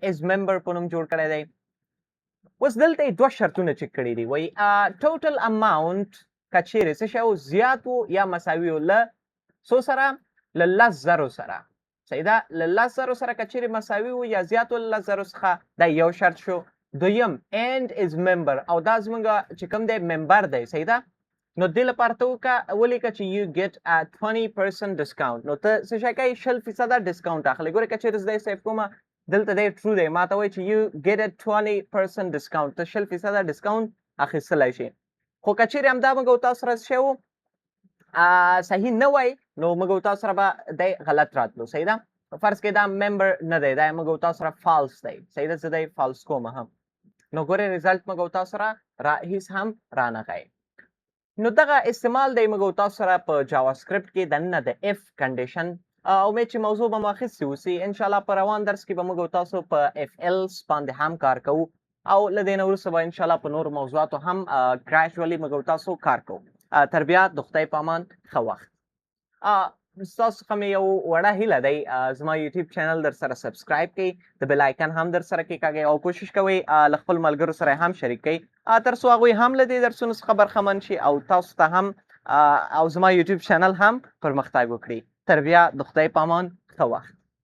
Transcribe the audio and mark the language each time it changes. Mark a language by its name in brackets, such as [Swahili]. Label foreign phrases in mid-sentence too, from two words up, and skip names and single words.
[English] is member [Pashto] په نوم جوړ کړی دی اوس دلته یې دوه شرطونه چک کړي دي وایي [English] total amount [Pashto] که چیرې څه شی و زیات و یا مساوي و له څو سره له 10,000 سره صحیح ده له 10,000 سره که چیرې مساوي و یا زیات و له 10,000 څخه دا یو شرط شو دویم [English] and is member [Pashto] او دا زموږ چې کوم دی ممبر دی صحیح ده نو دې لپاره ته وکړه ولیکه چې [English] you get a 20% discount [Pashto] نو ته څه شی کوې 100% ډسکاونټ اخلې ګورې که چیرې زه دی سیف کومه دلته دی ټرو دی ما ته وایي چې [English] you get a 20% discount [Pashto] ته 100% ډسکاونټ اخیستلی شي خو که چیرې همدا موږ تاسو سره څه شی و صحیح نه وای نو موږ تاسو سره به دی غلط راتلو صحیح ده فرض کې دا ممبر نه دی دا موږ تاسو سره فالس دی صحیح ده زه دی فالس کوم هم نو ګورئ ریزلټ موږ تاسو سره هیڅ هم رانغی نو دغه استعمال دی موږ تاسو سره په JavaScript کې دننه د [English] if condition [Pashto] امید چې موضوع به مو اخیستې اوسي انشاءالله په روان درس کې به موږ تاسو په FLs باندې هم کار کوو او له دې نه وروسته به انشاءالله په نورو موضوعاتو هم ګریجولي موږ تاسو کار کوو تر بیا د خدای په امان ښه وخت ستاسو څخه مې یو وړه هیله دی زما یوټیوب چینل در سره سبسکرایب کړئ د [English] bell icon [Pashto] هم در سره کېکاږئ او کوشش کوئ له خپل ملګرو سره هم شریک کړئ تر څو هغوی هم له دې درسونو څخه برخمن شي او تاسو ته هم او زما یوټیوب چینل هم پرمختګ وکړي تر بیا د خدای په امان ښه وخت